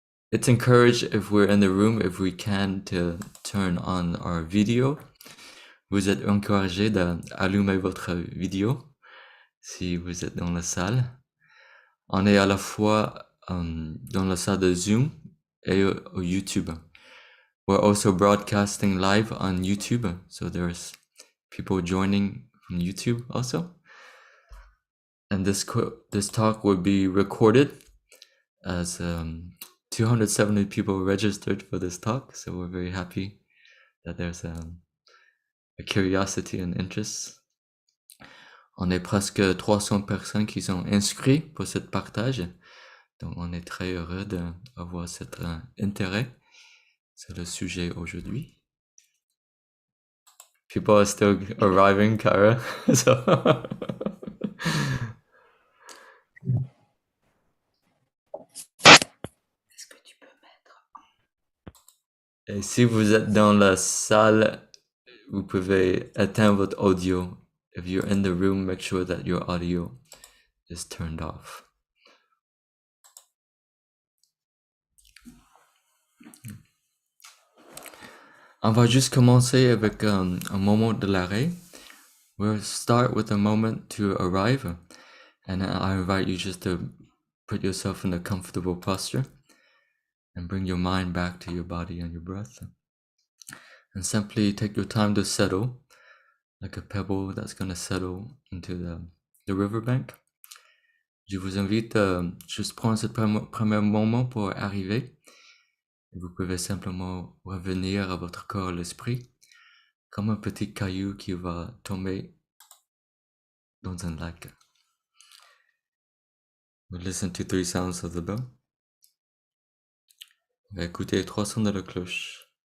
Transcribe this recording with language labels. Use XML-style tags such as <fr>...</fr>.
<en>It's encouraged if we're in the room, if we can, to turn on our video.</en> <fr>vous êtes encouragé d'allumer votre vidéo si vous êtes dans la salle. On est à la fois dans la salle de Zoom et au YouTube.</fr> <en>We're also broadcasting live on YouTube, so there's people joining from YouTube also. And this talk will be recorded as 270 people registered for this talk, so we're very happy that there's a curiosity and interest.</en> <fr>On est presque 300 personnes qui sont inscrites pour cette partage, donc on est très heureux d'avoir cet intérêt sur le sujet aujourd'hui.</fr> <en>People are still arriving, Kaira. So</en> <fr>Est-ce que tu peux mettre et si vous êtes dans la salle, vous pouvez éteindre votre audio.</fr> <en>If you're in the room, make sure that your audio is turned off.</en> <fr>On va juste commencer avec un moment de l'arrêt.</fr> <en>We'll start with a moment to arrive, and I invite you just to put yourself in a comfortable posture and bring your mind back to your body and your breath. And simply take your time to settle, like a pebble that's going to settle into the riverbank.</en> <fr>Je vous invite à juste prendre ce premier moment pour arriver. Vous pouvez simplement revenir à votre corps et l'esprit, comme un petit caillou qui va tomber dans un lac.</fr> <en>We'll listen to 3 sounds of the bell.</en> <fr>On va écouter 3 sons de la cloche.</fr>